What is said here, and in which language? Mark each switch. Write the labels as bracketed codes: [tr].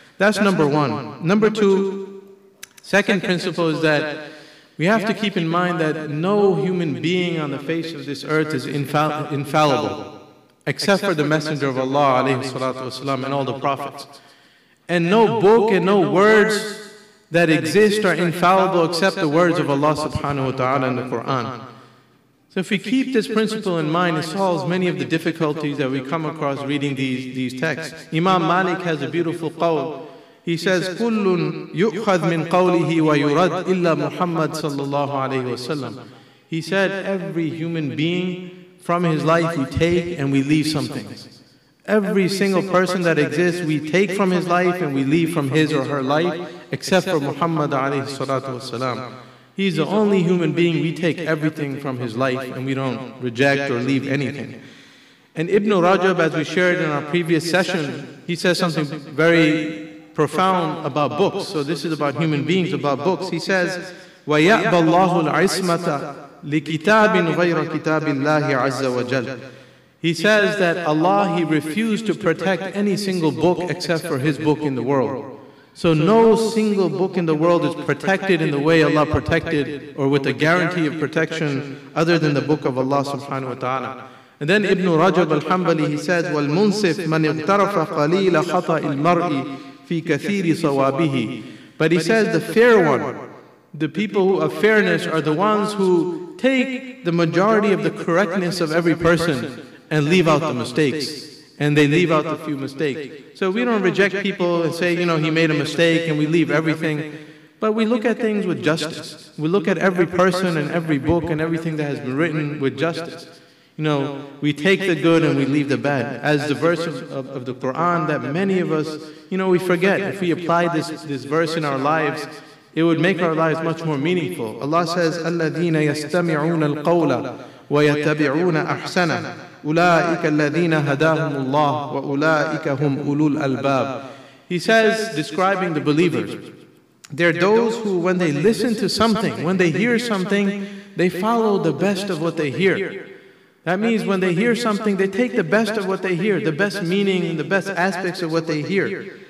[en] That's number one. Number two, second principle is that we have to keep in mind that no human being on the face of this earth is infallible, except for the Messenger of Allah alayhi salatu wasalam, and all the prophets. And no book and no words that exist are infallible except the words of Allah subhanahu wa ta'ala in the Quran. So if we keep this principle in mind, it solves many of the difficulties that we come across reading these texts. Imam Malik has a beautiful qawl. He says, [ar] كُلٌّ يُؤْخَذْ مِنْ قَوْلِهِ وَيُرَدْ إِلَّا مُحَمَّدْ صَلَّى اللَّهُ عَلَيْهِ وَسَلَّمَ. [en] He said, every human being, from his life we take and we leave some things. Every single person that exists, we take from his life and we leave from his or her life, except for Muhammad alayhi salatu wasalam. He's the only human being, we take everything from his life and we don't reject or leave anything. And Ibn Rajab, as we shared in our previous session, he says something very profound about books. So this is about human beings, about books. He says, [ar] وَيَأْبَ اللَّهُ الْعِصْمَةَ لِكِتَابٍ غَيْرَ كِتَابِ اللَّهِ عَزَّ وَجَلَّ. [en] He says that Allah, He refused to protect any single book except for His book in the world. So no single book in the world is protected in the way Allah protected, or with a guarantee of protection, other than the book of Allah subhanahu wa ta'ala. And then Ibn Rajab al-Hanbali, he says, [ar] وَالْمُنْصِفْ مَنْ اغْتَرَفَ قَلِيلَ خَطَئِ الْمَرْءِ فِي كَثِيرِ صَوَابِهِ. [en] But he says the fair one, the people who of fairness are the ones who take the majority of the correctness of every person and leave out the mistakes, and they leave out the few mistakes. So we don't reject people and say, he made a mistake, and we leave everything. But we look at things with justice. We look at every person and every book and everything that has been written with justice. We take the good and we leave the bad. As the verse of the Quran that many of us, we forget. If we apply this verse in our lives, it would make our lives much more meaningful. Allah says, [ar] الَّذِينَ يَسْتَمِعُونَ الْقَوْلَ وَيَتَّبِعُونَ أَحْسَنَهُ أُولَٰئِكَ الَّذِينَ هَدَاهُمُ اللَّهُ وَأُولَٰئِكَ هُمْ أُولُو الْأَلْبَابِ. [en] He says, describing the believers, they're those who, when they listen to something, when they hear something, they follow the best of what they hear. That means when they hear something, they take the best of what they hear, the best meaning, the best aspects of what they hear.